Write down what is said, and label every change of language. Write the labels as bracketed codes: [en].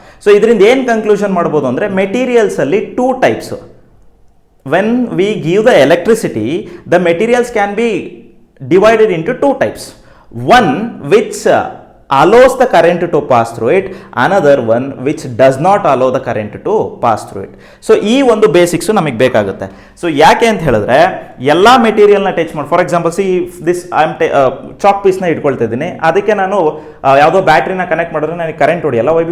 [kn] So ಇದರಿಂದ ಏನು conclusion ಮಾಡ್ಬೋದು ಅಂದರೆ, ಮೆಟೀರಿಯಲ್ಸಲ್ಲಿ two types. [en] When we give the electricity, the materials can be divided into two types. One which allows the current to pass through it, another one which does not allow the current to pass through it. [kn] So ಈ ಒಂದು basics ನಮಗೆ ಬೇಕಾಗುತ್ತೆ. So ಯಾಕೆ ಅಂತ ಹೇಳಿದ್ರೆ ಎಲ್ಲ ಮೆಟೀರಿಯಲ್ನ touch ಮಾಡಿ, [en] for example this chalk ಪೀಸ್ನ [kn] ಇಟ್ಕೊಳ್ತಾ ಇದ್ದೀನಿ, ಅದಕ್ಕೆ ನಾನು ಯಾವುದೋ ಬ್ಯಾಟ್ರಿನ ಕನೆಕ್ಟ್ ಮಾಡಿದ್ರೆ ನನಗೆ ಕರೆಂಟ್ ಹೊಡೆಯಲ್ಲ. ವೈ?